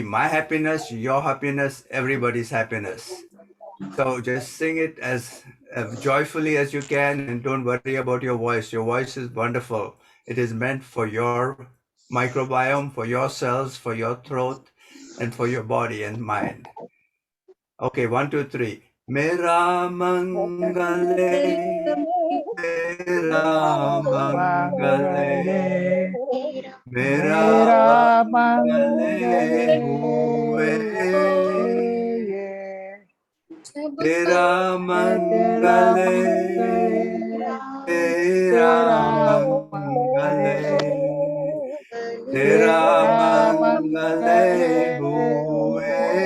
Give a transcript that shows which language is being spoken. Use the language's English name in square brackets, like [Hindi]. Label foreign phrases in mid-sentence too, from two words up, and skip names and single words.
[English] My happiness, your happiness, everybody's happiness. So just sing it as joyfully as you can, and don't worry about your voice. Your voice is wonderful. It is meant for your microbiome, for your cells, for your throat, and for your body and mind. Okay, 1, 2, 3. [Hindi] मेरा मंगले, मेरा मंगले, मेरा मंगले हुए. तेरा मंगले, तेरा मंगले, तेरा मंगले हुए.